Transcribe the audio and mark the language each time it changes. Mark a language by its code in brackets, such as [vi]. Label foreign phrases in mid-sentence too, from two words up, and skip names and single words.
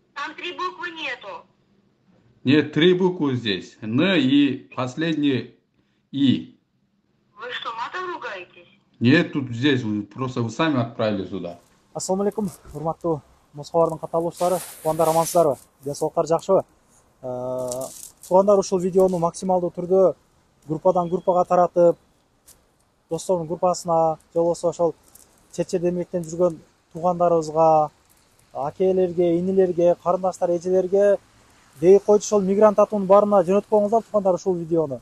[ru] Там 3 буквы нету. Нет, 3 буквы здесь. Н и последнее И. Вы что, матом ругаетесь? Нет, тут здесь. Просто вы сами отправили сюда. [ky] Ассаламу алейкум, урматтуу Мосхабардын катталуучулары, туугандар амансыздарбы? Денсаулыктар жакшыбы? Туугандар, ушул видеону максималдуу түрдө группадан группага таратып, достордун группасына, же болбосо ошол чет жерде эмгектенип жүргөн туугандарыбызга, акелерге, инилерге, карындаштар, эжелерге дей койчу ошол мигрант атуунун баарына жөнөтүп коюңуздар туугандар ушул видеону.